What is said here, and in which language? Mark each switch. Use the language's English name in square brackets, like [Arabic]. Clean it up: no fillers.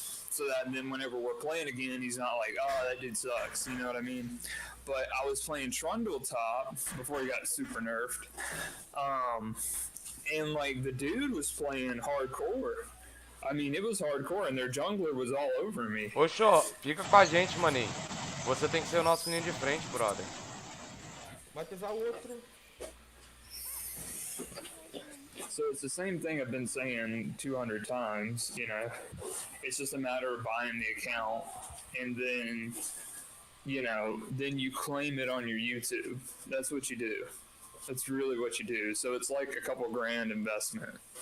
[English] So that then whenever we're playing again, he's not like, oh, that dude sucks, you know what I mean? But I was playing Trundle top before he got super nerfed, and, like, the dude was playing hardcore. I mean, it was hardcore, and their jungler was all over me. [Portuguese] Ô, Xô, fica com a gente, maninho. Você tem que ser o nosso menino de frente, brother. Vai pesar o outro. [English] So it's the same thing I've been saying 200 times, you know. It's just a matter of buying the account, and then, you know, then you claim it on your YouTube. That's what you do. That's really what you do. So it's like a couple grand investment.